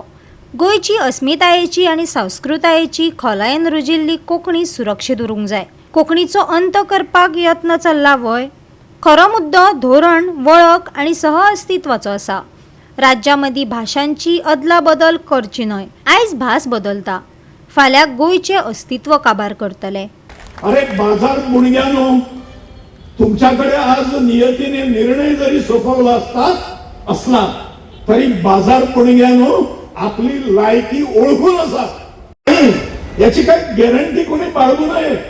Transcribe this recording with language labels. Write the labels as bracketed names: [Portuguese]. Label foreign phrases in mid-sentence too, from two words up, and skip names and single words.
[Konkani] गोंयची अस्मितायेची आनी संस्कृतायेची खोलायेन रुजिल्ली कोंकणी सुरक्षीत उरूंक जाय। कोंकणीचो अंत करपाक यत्न चल्ला वय। खरो मुद्दो धोरण, वळख आनी सहअस्तित्वाचो आसा। राज्यामदी भाषांची अदला बदल करची न्हय। आयज भास बदलता, फाल्यां गोंयचे अस्तित्व काबार करतले। [Marathi] अरे बाजार मुणग्यानो, तुमच्याकडे आज नियतीने निर्णय जरी सोपवला असला तरी बाजार मुणग्यानो आपली लायकी ओळखून असा याची काही गॅरंटी कोणी बाळगू नये।